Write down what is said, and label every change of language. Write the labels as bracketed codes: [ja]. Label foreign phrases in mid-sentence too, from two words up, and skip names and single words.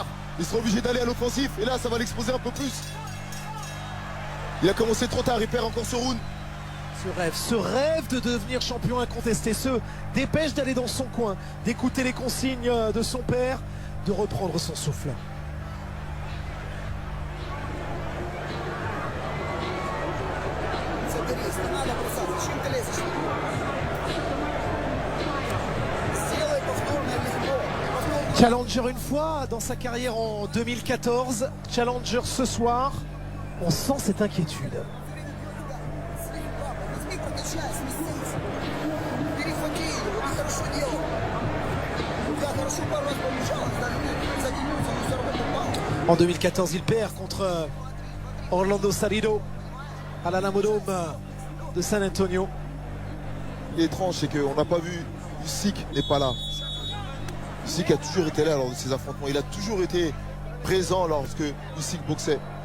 [fr] Il sera obligé d'aller à l'offensif. Et là, ça va l'exposer un peu plus. Il a commencé trop tard, il perd encore ce round. Ce rêve de devenir champion incontesté, se dépêche d'aller dans son coin, d'écouter les consignes de son père, de reprendre son souffle. [ru] Садись, не надо бросать. Зачем ты лезешь? Сделай повторное легко. Повторное. [fr] Challenger une fois dans sa carrière en 2014, Challenger ce soir, on sent cette inquiétude. [ru] Слегка. Возьми, прокачай, сместись. Перехвати его, ты хорошо делал. Я хорошо пару раз побежал, даже заденется, но все равно попал. [fr] En 2014, il perd contre Orlando Salido à l'Alamodome de San Antonio. Ce qui est étrange, c'est qu'on n'a pas vu Usyk n'est pas là. Usyk a toujours été là lors de ces affrontements. Il a toujours été présent lorsque Usyk boxait.